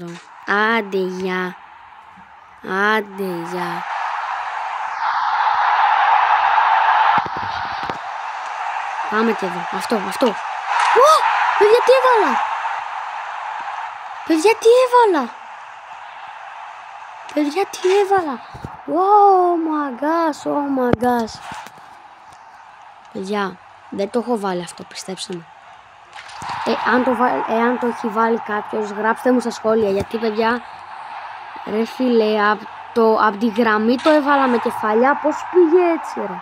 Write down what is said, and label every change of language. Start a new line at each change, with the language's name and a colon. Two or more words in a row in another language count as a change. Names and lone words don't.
Greek: Άντε γεια. Πάμε και εδώ. Αυτό. Παιδιά τι έβαλα.
English: Oh my gosh.
Greek: Παιδιά, δεν το έχω βάλει αυτό, πιστέψτε με. Εάν το έχει βάλει κάποιος, γράψτε μου στα σχόλια. Γιατί παιδιά, ρε φίλε, από τη γραμμή το έβαλα με κεφαλιά. Πώς πήγε έτσι ρε.